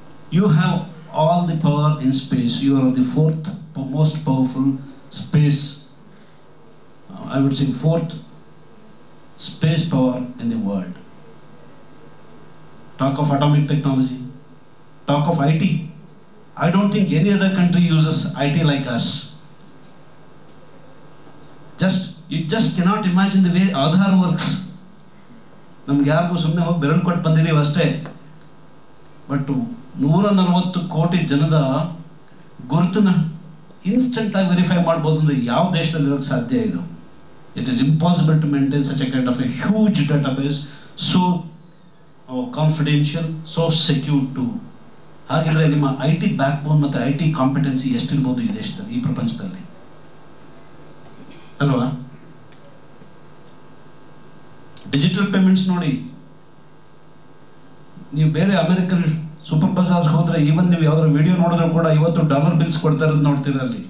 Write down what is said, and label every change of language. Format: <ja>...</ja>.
<en>You have all the power in space. You are the 4th most powerful space, I would say 4th space power in the world. Talk of atomic technology, talk of IT. I don't think any other country uses IT like us. You just cannot imagine the way Aadhaar works.</en> <kn>ನಮ್ಗೆ ಯಾರಿಗೂ ಸುಮ್ಮನೆ ಹೋಗಿ ಬೆರಳು ಕೊಟ್ಟು ಬಂದಿದ್ದೀವಿ ಅಷ್ಟೇ. But 140 ಕೋಟಿ ಜನದ ಗುರುತನ್ನ ಇನ್ಸ್ಟೆಂಟ್ ಆಗಿ ವೆರಿಫೈ ಮಾಡ್ಬೋದು ಅಂದ್ರೆ ಯಾವ ದೇಶದಲ್ಲಿ ಇರೋಕ್ಕೆ ಸಾಧ್ಯ ಇದು?</kn> <en>It is impossible to maintain such a kind of a huge database, so confidential, so secure too.</en> <kn>ಹಾಗಿದ್ರೆ ನಿಮ್ಮ IT ಬ್ಯಾಕ್ಬೋನ್ ಮತ್ತು IT ಕಾಂಪಿಟೆನ್ಸಿ ಎಷ್ಟಿರ್ಬೋದು ಈ ದೇಶದಲ್ಲಿ, ಈ ಪ್ರಪಂಚದಲ್ಲಿ ಅಲ್ವಾ? ಡಿಜಿಟಲ್ ಪೇಮೆಂಟ್ಸ್ ನೋಡಿ, ನೀವು ಬೇರೆ ಅಮೆರಿಕನ್ ಸೂಪರ್ ಬಜಾರ್ಸ್ ಹೋದ್ರೆ ಈವನ್ ನೀವು ಯಾವ್ದಾದ್ರು ವಿಡಿಯೋ ನೋಡಿದ್ರು ಕೂಡ ಇವತ್ತು ಡಾಲರ್ ಬಿಲ್ಸ್ ಕೊಡ್ತಾ ಇರೋದು ನೋಡ್ತೀರ ಅಲ್ಲಿ.</kn>